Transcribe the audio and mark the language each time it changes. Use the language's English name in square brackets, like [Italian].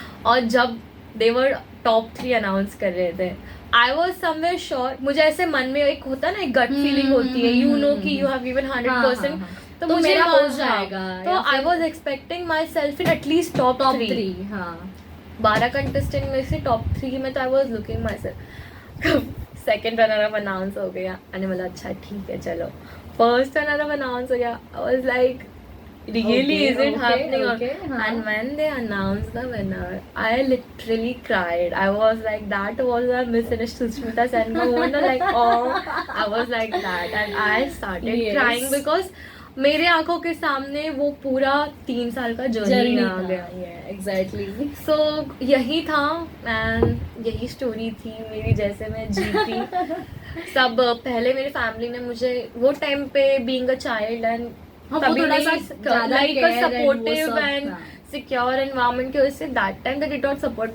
[Hindi] और जब देवर top 3 announce कर रहे थे, [English] I was somewhere sure, [Hindi] मुझे ऐसे मन में एक होता है ना, एक गट फीलिंग होती है, यू नो कि [English] you have given 100%, [Hindi] तो मुझे मेरा हो जाएगा. [English] तो I was expecting myself in at least top 3. 12 contestant में से टॉप 3 में, तो I was looking myself. [Hindi] Second runner up announce हो गया and बोला अच्छा ठीक है चलो. फर्स्ट रनर अप अनाउंस हो गया. [English] I was like really is it happening? And when they announced the winner, I literally cried. I was like, that was a Miss Sushmita Sen ka moment, like, oh, I was like that and I started crying because [Hindi] मेरे आंखों के सामने वो पूरा 3 साल का journey आ गया. [English] Exactly. [Hindi] सो यही था एंड यही स्टोरी थी मेरी, जैसे मैं जीती. सब पहले मेरी फैमिली ने मुझे वो टाइम पे [English] being a child and supportive and secure environment [Hindi] की वजह say [English] That time they did not support.